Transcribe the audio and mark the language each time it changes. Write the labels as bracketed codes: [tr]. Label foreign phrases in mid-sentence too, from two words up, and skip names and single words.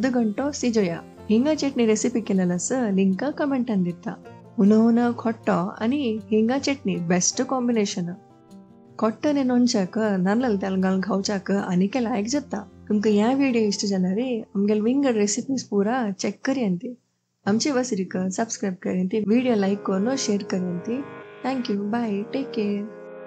[kok] घंटो सिजोया हिंगा चटणी रेसिपी केलेला आसा लिंक कमेंटान दिता उन खोट्टो आनी हिंगा चटणी [en] best combination [kok] खोट्टने नोंचाक नाल्ल तेल घालून खावच्याक आनीक लायक जाता तुमकां ह्या व्हिडिओ इश्ट जाल्यार आमगेल विंगड रेसिपीज पूरा चेक करियंती आमची वसरीक सब्सक्राइब करियंती [en] video like [kok] करून शेयर करियंती [en] thank you bye take care.